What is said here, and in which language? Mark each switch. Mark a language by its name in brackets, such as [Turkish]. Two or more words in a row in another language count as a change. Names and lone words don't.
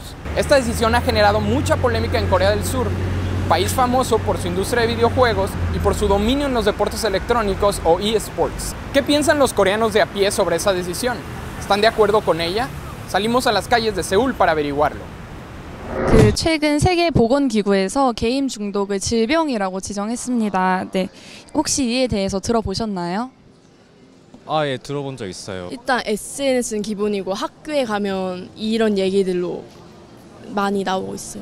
[Spanish] Esta decisión ha generado mucha polémica en Corea del Sur, país famoso por su industria de videojuegos y por su dominio en los deportes electrónicos o eSports. ¿Qué piensan los coreanos de a pie sobre esa decisión? ¿Están de acuerdo con ella? Salimos a las calles de Seúl para averiguarlo. [Korean] 최근 세계보건기구에서 게임 중독을 질병이라고 지정했습니다. 네, 혹시 이에 대해서 들어보셨나요? 예, 들어본 적 있어요. 일단 SNS는 기본이고 학교에 가면 이런 얘기들로 많이 나오고 있어요.